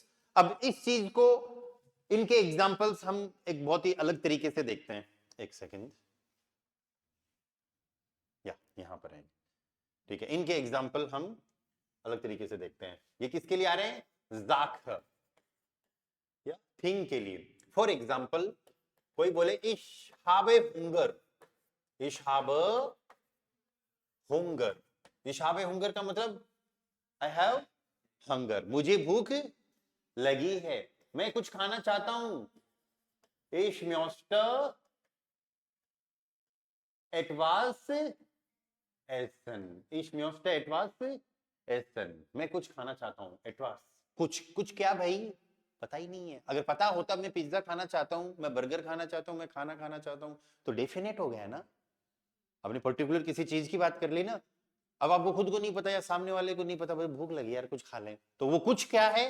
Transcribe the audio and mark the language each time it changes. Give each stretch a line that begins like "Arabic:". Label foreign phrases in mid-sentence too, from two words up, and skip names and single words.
Hindi: अब इस चीज को, इनके एग्जाम्पल्स हम एक बहुत ही अलग तरीके से देखते हैं। एक सेकेंड, या यहां पर है, ठीक है, इनके एग्जाम्पल हम अलग तरीके से देखते हैं। ये किसके लिए आ रहे हैं? जाख या थिंग के लिए।
English: for example,
Hindi: कोई बोले
German: ich habe Hunger, ich habe Hunger. ich habe Hunger
Hindi: का मतलब
English: I have hunger,
Hindi: मुझे भूख लगी है, मैं कुछ खाना चाहता हूं।
German: Ich möchte etwas essen, ich möchte etwas essen,
Hindi: मैं कुछ खाना चाहता हूं। etwas, कुछ, कुछ क्या भाई? पता ही नहीं है। अगर पता होता मैं पिज्जा खाना चाहता हूं, मैं बर्गर खाना चाहता हूं, मैं खाना खाना चाहता हूं, तो डेफिनेट हो गया ना। आपने पर्टिकुलर किसी चीज की बात कर ली ना, अब आपको खुद को नहीं पता या सामने वाले को नहीं पता, भाई भूख लगी यार कुछ खा लें, तो वो कुछ क्या है?